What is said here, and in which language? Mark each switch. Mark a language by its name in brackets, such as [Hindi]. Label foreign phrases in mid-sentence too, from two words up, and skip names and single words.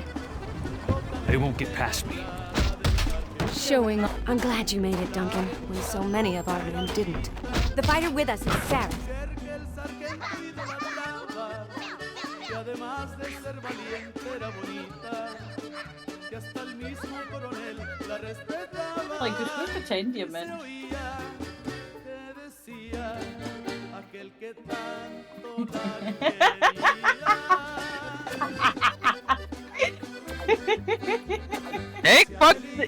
[English] They won't get past me. Showing off. I'm glad you made it, Duncan, when so many of our men didn't. The fighter with us is Sarah. [Danish] Frederik, du skulle ikke tage en diamant. Ikke fuck!